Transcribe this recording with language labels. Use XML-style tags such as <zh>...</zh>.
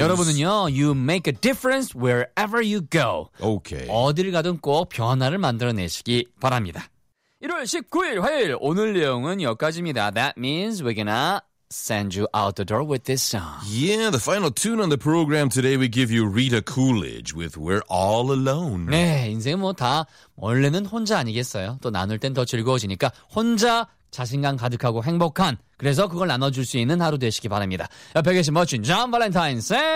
<ko>여러분은요,</ko> <en>you make a difference wherever you go. Okay.</en> <ko>어디를 가던 꼭 변화를 만들어내시기 바랍니다. 1월 19일 화요일 오늘 내용은 여기까지입니다.</ko> <en>That means we're gonna send you out the door with this song. Yeah, the final tune on the program today we give you Rita Coolidge with We're All Alone.</en> <ko>네, 인생 뭐 다 원래는 혼자 아니겠어요? 또 나눌 땐 더 즐거워지니까 혼자 자신감 가득하고 행복한 그래서 그걸 나눠줄 수 있는 하루 되시기 바랍니다. 옆에 계신 멋진 존 발렌타인 쌤!</ko>